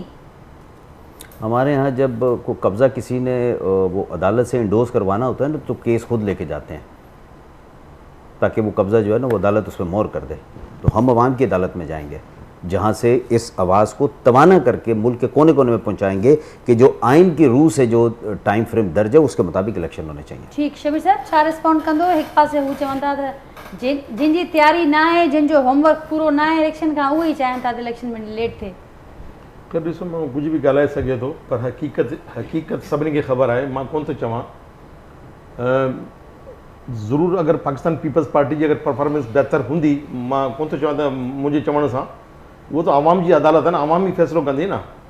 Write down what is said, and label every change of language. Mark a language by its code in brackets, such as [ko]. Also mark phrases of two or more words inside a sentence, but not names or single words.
[ur] ہمارے یہاں جب کو قبضہ کسی نے وہ عدالت سے انڈورس کروانا ہوتا ہے نا، تو کیس خود لیکے جاتے ہیں تاکہ وہ قبضہ جو ہے نا وہ عدالت اس پر مہر کر دے. تو ہم عوام کی عدالت میں جائیں گے جہاں سے اس آواز کو توانا کرکے ملک کے کونے کونے میں پہنچائیں گے کہ جو آئین کی روح سے جو [en] time frame [ur] درج ہے اس کے مطابق الیکشن ہونے چاہئیں. [sd] ठीक, शबीर साहब छा रिस्पॉन्ड कंदो? एक पासे हू चवनि था जिन जी तैयारी ना है, जिन जो होमवर्क पूरो ना है इलेक्शन का, उहे चाहिनि था इलेक्शन में लेट थे। कर ॾिसो मां कुझु बि ॻाल्हाए सघे थो, पर हक़ीक़त सभिनी खे ख़बर आहे। मां कोन थो चवां ज़रूरु अगरि पाकिस्तान पीपल्स पार्टी जी अगरि परफॉर्मेंस बहितर हूंदी, मां कोन थो चवां त मुंहिंजे चवण सां, उहो त आवाम जी अदालत आहे न, आवाम ई फ़ैसिलो कंदी न।